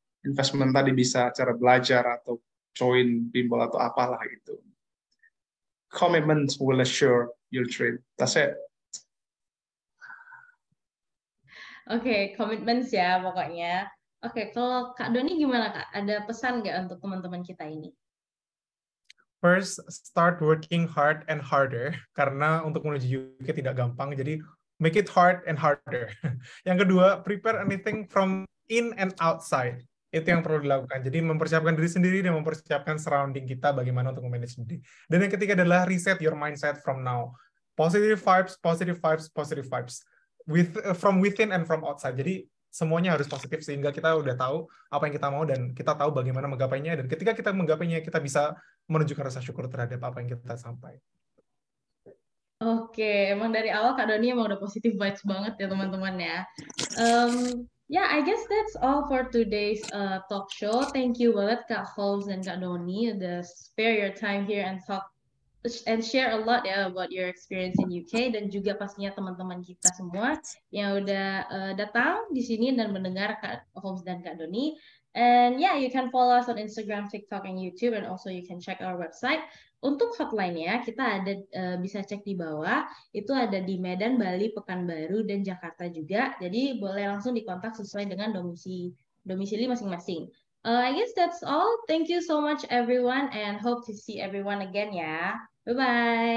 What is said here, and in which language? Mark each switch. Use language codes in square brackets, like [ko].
[id] Investment tadi bisa cara belajar atau join bimbel atau apalah gitu. [en] Commitment will assure your dream. That's it. [id] Oke, commitments ya pokoknya. Oke, kalau Kak Doni gimana Kak? Ada pesan nggak untuk teman-teman kita ini? [en] First, start working hard and harder, [id] karena untuk menuju UK tidak gampang, jadi [en] make it hard and harder. [id] Yang kedua, [en] prepare anything from in and outside. [id] Itu yang perlu dilakukan. Jadi mempersiapkan diri sendiri dan mempersiapkan surrounding kita bagaimana untuk memanage sendiri. Dan yang ketiga adalah [en] reset your mindset from now. Positive vibes, positive vibes, positive vibes. From within and from outside. [id] Jadi semuanya harus positif sehingga kita udah tahu apa yang kita mau dan kita tahu bagaimana menggapainya, dan ketika kita menggapainya kita bisa menunjukkan rasa syukur terhadap apa yang kita sampai. Oke, emang dari awal Kak Doni emang udah [en] positive vibes [id] banget ya teman-teman ya. [en] Yeah, I guess that's all for today's talk show. [id] Thank you banget Kak Holmes dan Kak Doni udah [en] spare your time here and talk and share a lot [id] ya [en] about your experience in UK, [id] dan juga pastinya teman-teman kita semua yang udah datang di sini dan mendengar Kak Holmes dan Kak Doni. [en] And yeah, you can follow us on Instagram, TikTok, and YouTube, and also you can check our website. [id] Untuk hotline-nya, kita ada bisa cek di bawah, itu ada di Medan, Bali, Pekanbaru, dan Jakarta juga. Jadi boleh langsung dikontak sesuai dengan domisili masing-masing. [en] I guess that's all. Thank you so much everyone, and hope to see everyone again ya. Bye-bye.